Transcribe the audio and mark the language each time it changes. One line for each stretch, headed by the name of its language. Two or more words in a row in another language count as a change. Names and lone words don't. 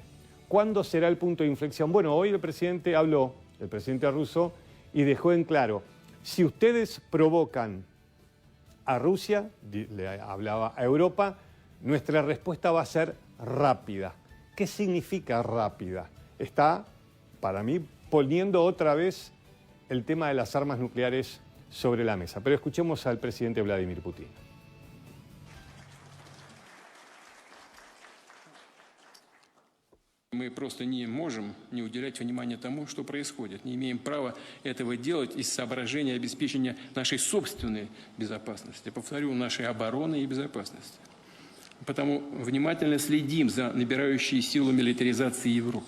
Spanish: ¿Cuándo será el punto de inflexión? Bueno, hoy el presidente habló, el presidente ruso, y dejó en claro, si ustedes provocan a Rusia, le hablaba a Europa, nuestra respuesta va a ser rápida. ¿Qué significa rápida? Está, para mí, poniendo otra vez el tema de las armas nucleares sobre la mesa. Pero escuchemos al presidente Vladimir Putin.
Russian: Мы просто не можем не уделять внимания тому, что происходит. Не имеем права этого делать из соображения обеспечения нашей собственной безопасности. Повторю, нашей обороны и безопасности. Потому внимательно следим за набирающей силу милитаризации Европы.